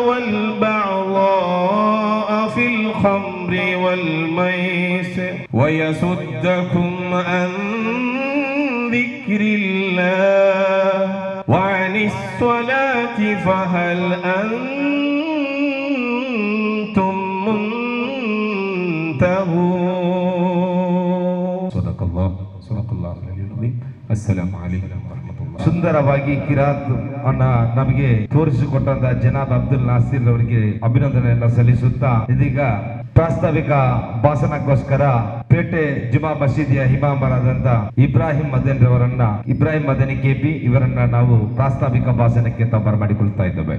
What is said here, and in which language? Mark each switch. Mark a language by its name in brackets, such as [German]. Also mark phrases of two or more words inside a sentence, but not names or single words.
[Arabic] والبغضاء في الخمر والميسر ويصدكم عن ذكر الله وعن الصلاة فهل أنتم منتهون. صدق الله العلي العظيم. السلام عليكم ورحمة الله. [Kannada] ಸುಂದರವಾಗಿ ಕಿರಾತ್ ಅನ್ನ ನಮಗೆ ತೋರಿಸಿಕೊಟ್ಟಂತ ಜನಾಬ್ ಅಬ್ದುಲ್ ನಾಸಿರ್ ಅವರಿಗೆ ಅಭಿನಂದನೆಯನ್ನ ಸಲ್ಲಿಸುತ್ತಾ ಇದೀಗ ಪ್ರಾಸ್ತಾವಿಕ ಭಾಷಣಕ್ಕೋಸ್ಕರ ಪೇಟೆ ಜುಮಾ ಮಸೀದಿಯ ಇಮಾಮರಾದಂತ ಇಬ್ರಾಹಿಂ ಮದನಿ ಕೆಪಿ ಇವರನ್ನ ನಾವು ಪ್ರಾಸ್ತಾವಿಕ ಭಾಷಣಕ್ಕೆ ಬರಮಾಡಿಕೊಳ್ತಾ ಇದ್ದೇವೆ.